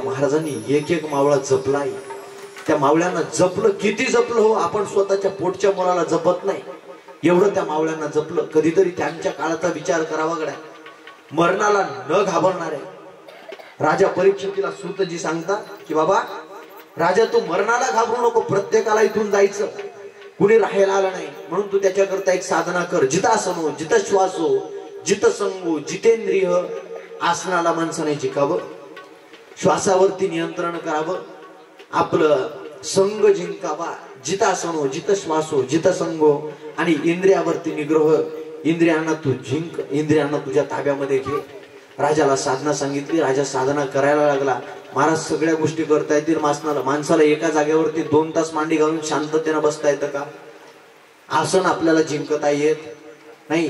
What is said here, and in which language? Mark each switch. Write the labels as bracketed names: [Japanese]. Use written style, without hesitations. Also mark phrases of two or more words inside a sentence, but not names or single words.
[Marathi] महाराजांनी एक एक मावळा जपलाय. त्या मावळ्यांना जपलं, किती जपलं हो, आपण स्वतःच्या पोटच्या मुलाला जपत नाही, एवढं त्या मावळ्यांना जपलं. कधीतरी त्यांच्या काळाचा विचार करावा गड्या. मरणाला न घाबरणारे राजा परीक्षितीला सूतजी सांगतात की बाबा राजा तू मरणाला घाबरू नको, प्रत्येकाला इथून जायचं, कुणी राहायला आलं नाही म्हणून तू त्याच्याकरता एक साधना कर. [Sanskrit] जितासनो जित श्वासो जित संगो जितेंद्रिय. [Marathi] आसनाला माणसाने जिंकावं, श्वासावरती नियंत्रण करावं, आपलं संग जिंकावा. [Sanskrit] जितासनो जित श्वासो जित संगो [Marathi] आणि इंद्रियावरती निग्रह. इंद्रियांना तू जिंक, इंद्रियांना तुझ्या ताब्यामध्ये घे. राजाला साधना सांगितली, राजा साधना करायला लागला. महाराज सगळ्या गोष्टी करता येतील माणसाला एका जागेवरती 2 तास मांडी घालून शांततेने बसता येतं का? आसन आपल्याला जिंकता येत नाही.